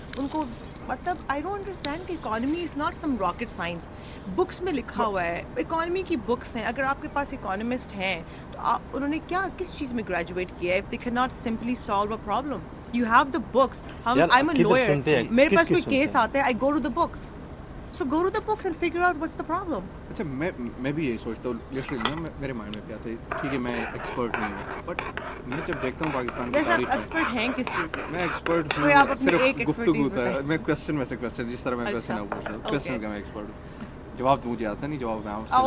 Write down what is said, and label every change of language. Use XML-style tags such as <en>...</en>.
<hi>उनको मतलब</hi> <en>I don't understand कि economy is not some rocket science.</en> <hi>Books में लिखा हुआ है, इकोनॉमी की बुक्स हैं. अगर आपके पास इकोनॉमिस्ट हैं तो आप उन्होंने क्या किस चीज़ में ग्रेजुएट किया है.</hi> <en>If they can not simply solve a problem, you have the books. I am a lawyer,</en> <hi>मेरे पास कोई केस आता है,</hi> <en>I go to the books. So go to the books and figure out what's the problem.</en> <hi>अच्छा, मैं भी यही सोचता हूँ. लिटरली मेरे माइंड में क्या था, ठीक है मैं एक्सपर्ट नहीं हूँ, बट मैं जब देखता हूँ पाकिस्तान की तारीफ, आप एक्सपर्ट हैं किस चीज़ में? मैं एक्सपर्ट हूँ सिर्फ गुफ्तगू होता है. मैं क्वेश्चन में से क्वेश्चन, जिस तरह मैं क्वेश्चन आप पूछ रहा हूँ, क्वेश्चन का मैं एक्सपर्ट हूँ. जवाब तो मुझे आता नहीं, जवाब मैं आपसे.</hi>